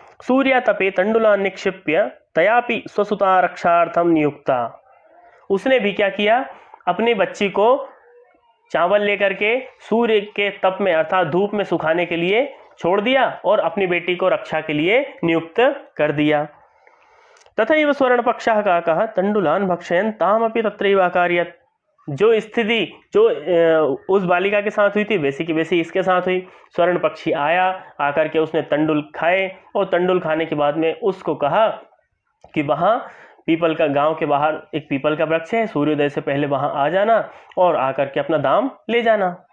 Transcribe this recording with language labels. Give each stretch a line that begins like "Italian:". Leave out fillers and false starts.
Sanskrit: सूर्य तपे तंडुला निक्षिप्य तयापि स्वसुता रक्षार्थम नियुक्ता।
Hindi: उसने भी क्या किया, अपनी बच्ची को चावल लेकर के सूर्य के तप में अर्थात धूप में सुखाने के लिए छोड़ दिया और अपनी बेटी को रक्षा के लिए नियुक्त कर दिया।
Sanskrit: तथैव स्वर्ण पक्षः काकः तंडुलान भक्षयन् तामपि तत्रैव अकार्यत्।
Hindi: जो स्थिति जो उस बालिका के साथ हुई थी वैसी की वैसी इसके साथ हुई। स्वर्ण पक्षी आया, आकर के उसने तंडुल खाए और तंडुल खाने के बाद में उसको कहा कि वहाँ पीपल का, गांव के बाहर एक पीपल का वृक्ष है, सूर्योदय से पहले वहां आ जाना और आकर के अपना दाम ले जाना।